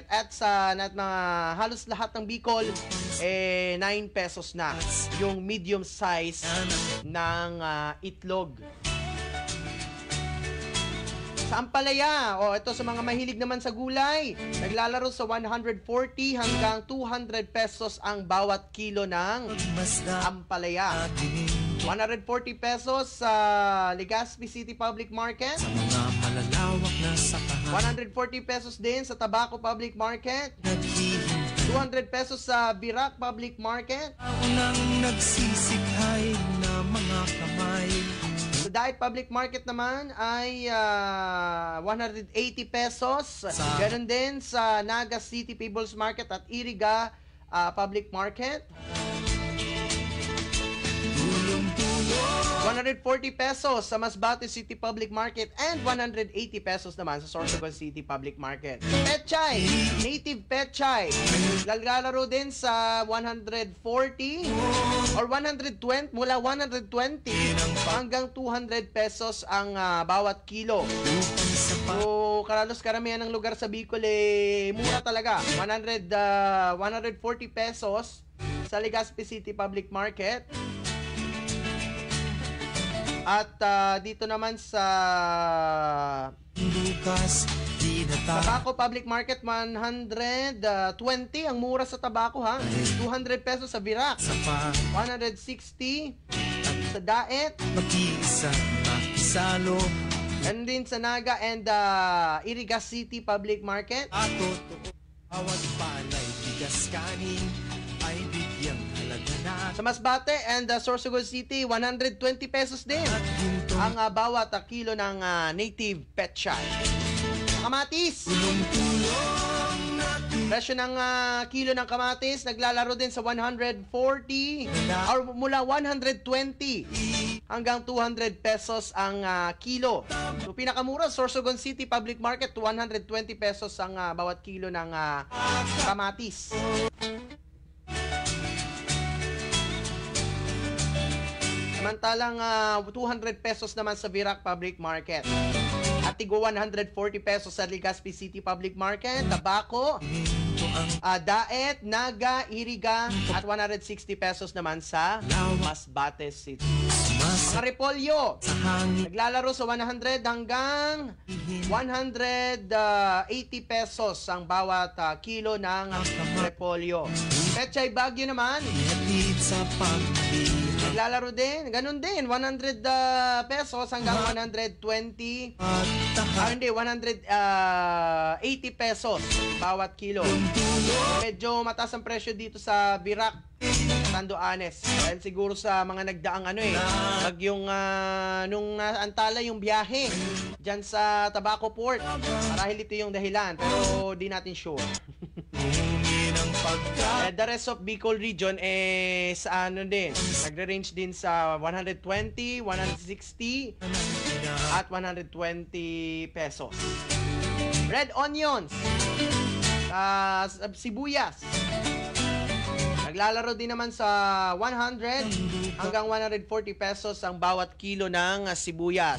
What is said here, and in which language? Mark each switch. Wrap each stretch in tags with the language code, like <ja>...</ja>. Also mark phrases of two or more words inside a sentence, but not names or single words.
<tl>At sa halos lahat ng Bicol, 9 pesos na yung</tl> <en>medium size</en> <tl>ng itlog. Sa Ampalaya, ito sa mga mahilig naman sa gulay, naglalaro sa 140 hanggang 200 pesos ang bawat kilo ng Ampalaya. 140 pesos sa Legazpi City Public Market. 140 pesos din sa Tabaco Public Market. 200 pesos sa Virac Public Market. Nagsisikhay na mga kamay. Sa Daet Public Market naman ay 180 pesos. Ganon din sa Naga City People's Market at Iriga Public Market. 140 pesos sa Masbate City Public Market and 180 pesos naman sa Sorsogon City Public Market. Pechay, native pechay. Naglalaro din sa 140 or 120, mula 120 hanggang 200 pesos ang bawat kilo. So, karamihan ng lugar sa Bicol mura talaga. 140 pesos sa Legazpi City Public Market. At dito naman sa Tabaco Public Market, 120 ang mura sa Tabaco, 200 pesos sa Virac, 160 sa Daet, and din sa Naga and Iriga City Public Market. Bawat palay, bigas, kanin ay bigyang halaga na. Sa Masbate and Sorsogon City, 120 pesos din ang bawat kilo ng native petchay. Kamatis! Presyo ng kilo ng kamatis naglalaro din sa 140 or mula 120 hanggang 200 pesos ang kilo. So pinakamura, Sorsogon City Public Market, 120 pesos ang bawat kilo ng kamatis. Samantalang 200 pesos naman sa Virac Public Market. At tigwa 140 pesos sa Legazpi City Public Market. Tabako, Daet, Naga, Iriga, at 160 pesos naman sa Masbate City. Mga repolyo, naglalaro sa 100 hanggang 180 pesos ang bawat kilo ng repolyo. Pechay Baguio naman, naglalaro din, ganun din, 100 pesos hanggang 120, 180 pesos bawat kilo. Medyo mataas ang presyo dito sa Virac, Tanduanes. Dahil siguro sa mga nagdaang bagyong nung naantala yung biyahe dyan sa Tabaco Port. Marahil ito yung dahilan, pero di natin sure.</tl> <en>The rest of Bicol region</en> <tl>sa din, nagre-range din sa 120, 160 at 120 pesos.</tl> <en>Red onions,</en> <tl>sibuyas, naglalaro din naman sa 100 hanggang 140 pesos ang bawat kilo ng sibuyas.</tl>